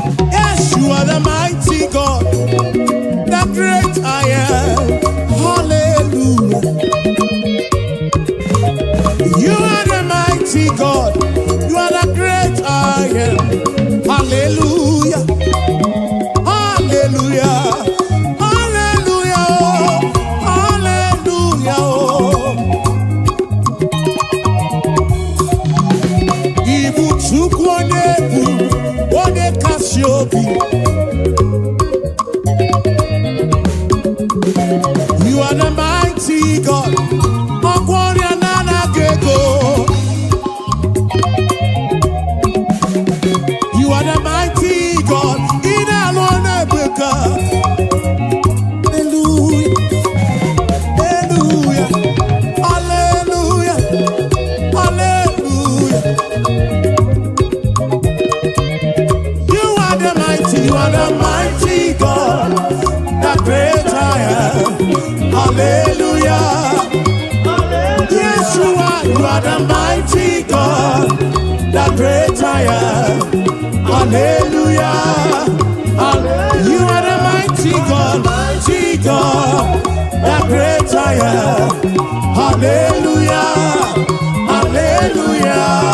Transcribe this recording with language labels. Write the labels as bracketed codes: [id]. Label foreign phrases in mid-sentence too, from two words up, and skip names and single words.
[en] Yes, you are the mighty God, the great I am. Hallelujah. You are the mighty God, you are the great I am. Hallelujah. Hallelujah. Hallelujah. Hallelujah, oh. [ig] Ị bụ Chukwu onye ebu, onye kasị obi. [en] You are the mighty God. [ig] Ọkwa ọrịa na-anaghị ego. [en] You are the mighty God. [ig] Ị na-alụ ọrụ ebube. [en] Hallelujah. Hallelujah. Hallelujah. Hallelujah. You are the mighty, you are the mighty God, the great I am. Hallelujah. Yeshua, you are the mighty God, the great I am. Hallelujah. Halle-, you are the mighty God, mighty God, the great I am. Hallelujah. Hallelujah.